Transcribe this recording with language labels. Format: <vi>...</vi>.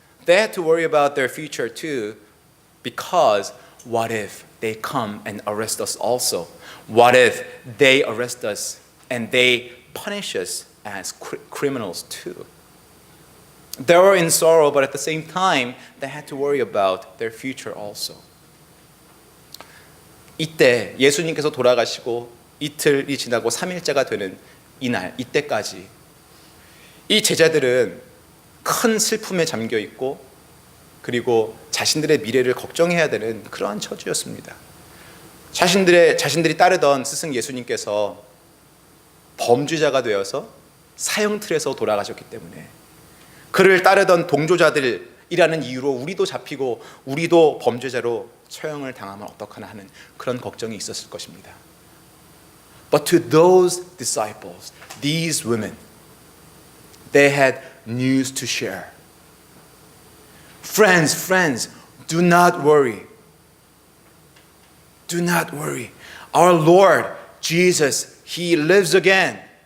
<en>They had to worry about their future too, because what if they come and arrest us also? What if they arrest us and they punish us as criminals too? They were in sorrow, but at the same time, they had to worry about their future also.</en> <ko>이때 예수님께서 돌아가시고 이틀이 지나고 3일째가 되는 이때까지 이 제자들은 큰 슬픔에 잠겨 있고 그리고 자신들의 미래를 걱정해야 되는 그러한 처지였습니다. 자신들이 따르던 스승 예수님께서 범죄자가 되어서 사형틀에서 돌아가셨기 때문에 그를 따르던 동조자들이라는 이유로 우리도 잡히고 우리도 범죄자로 처형을 당하면 어떡하나 하는 그런 걱정이 있었을 것입니다.</ko> <en>But to those disciples, these women, they had news to share. Friends, do not worry. Do not worry. Our Lord Jesus, He lives again.</en>